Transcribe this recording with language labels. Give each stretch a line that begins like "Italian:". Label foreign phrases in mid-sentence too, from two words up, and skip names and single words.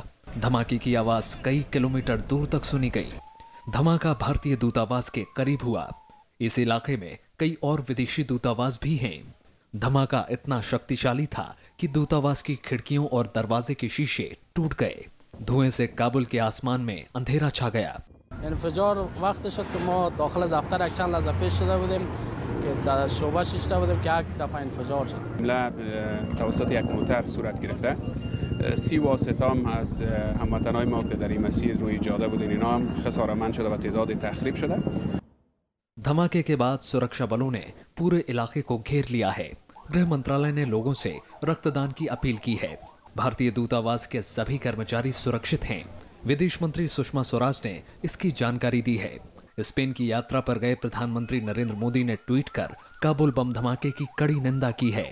Hindi: धमाके की आवाज कई किलोमीटर दूर तक सुनी गई। धमाका भारतीय दूतावास के करीब हुआ। इस इलाके में कई और विदेशी दूतावास भी हैं। धमाका इतना शक्तिशाली था कि दूतावास की खिड़कियों और दरवाजे के शीशे टूट गए। धुएं से काबुल के आसमान में अंधेरा छा गया।
Persian: انفجار وقت شد که ما داخل دفتر یک چند لحظه پیش شده بودیم که در شعبه شیشته بودیم که یک دفعه انفجار شد. حمله توسط یک موتر صورت گرفته. 30 واسطه هم از هموطنای ما که در این مسیر روی جاده بودن اینا هم خساره‌مند شده و تعداد تخریب شده.
Hindi: धमाके के बाद सुरक्षा बलों ने पूरे इलाके को घेर लिया है। गृह मंत्रालय ने लोगों से रक्तदान की अपील की है। भारतीय दूतावास के सभी कर्मचारी सुरक्षित हैं। विदेश मंत्री सुषमा स्वराज ने इसकी जानकारी दी है। स्पेन की यात्रा पर गए प्रधानमंत्री नरेंद्र मोदी ने ट्वीट कर काबुल बम धमाके की कड़ी निंदा की है।